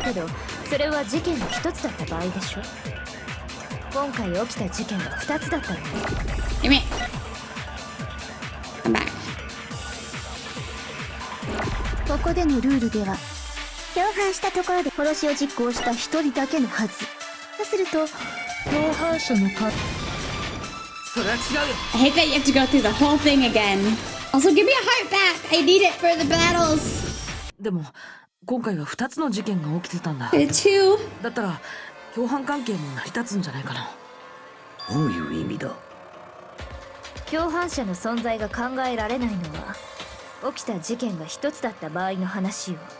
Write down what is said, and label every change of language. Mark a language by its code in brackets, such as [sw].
[ja] だけどそれは事件の一つだった場合でしょ。今回起きた事件は二つだったのよ。 [en] Give me. Come back. [ja] ここでのルールでは共犯したところで殺しを実行した一人だけのはず。とすると共犯者の可それは違うよ。 [en] I hate that you have to go through the whole thing again. Also, give me a heart back. I need it for the battles. [ja] でも今回は2つの事件が起きてたんだ。 [en] Two. [ja] だったら共犯関係も成り立つんじゃないかな。どういう意味だ。共犯者の存在が考えられないのは起きた事件が一つだった場合の話よ。